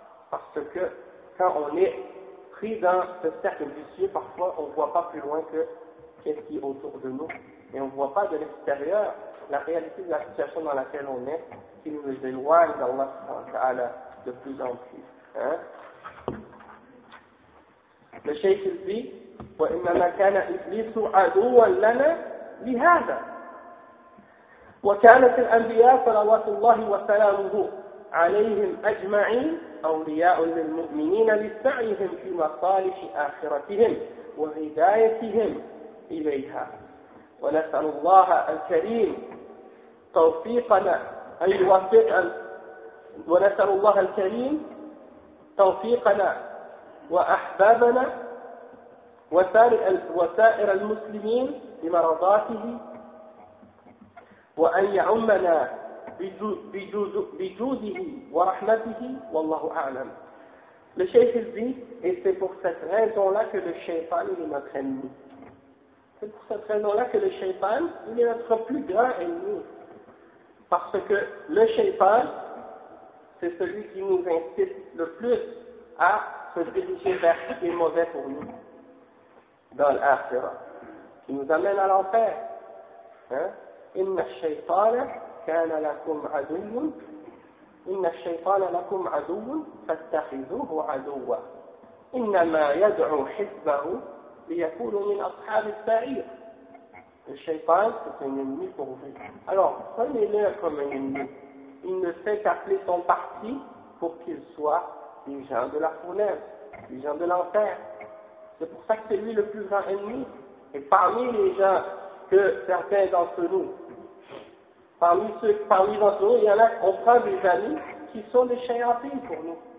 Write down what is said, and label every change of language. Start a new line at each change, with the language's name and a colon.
French: Parce que quand on est pris dans ce cercle vicieux, parfois on ne voit pas plus loin que ce qui est autour de nous. Et on ne voit pas de l'extérieur la réalité de la situation dans laquelle on est, qui nous éloigne d'Allah de plus en plus. Hein? Le cheikh dit,
Arabic: وإنما كان إبليس عدوا لنا لهذا. وكانت الأنبياء صلوات الله وسلامه عليهم أجمعين أولياء للمؤمنين لسعيهم في مصالح آخرتهم وهدايتهم إليها. ونسأل الله الكريم توفيقنا أن يوفق ونسأل الله الكريم توفيقنا وأحبابنا وسائر المسلمين بمرضاته وأن يعمنا بجوده ورحمته والله أعلم.
French: Le Cheikh il dit, et c'est pour cette raison-là que le shaytan il est notre ennemi. C'est pour cette raison-là que le shaytan il est notre plus grand ennemi. Parce que le shaytan, c'est celui qui nous incite le plus à se diriger vers ce qui est mauvais pour nous. Dans l'akhira. Qui nous amène à l'enfer. Hein?
Arabic: Inna shaytana kana lakum aduyun. إن الشيطان لكم عدو فاتخذوه عدوا إنما يدعو حزبه ليكون من أصحاب السعير.
French: الشيطان c'est un ennemi pour vous. Alors prenez-le comme un ennemi. Il ne fait qu'appeler son parti pour qu'il soit les gens de la fournaise, les gens de l'enfer. C'est pour ça que c'est lui le plus grand ennemi. Et parmi les gens que certains d'entre nous, parmi d'entre nous, il y en a, on prend des amis qui sont des shayatins pour nous.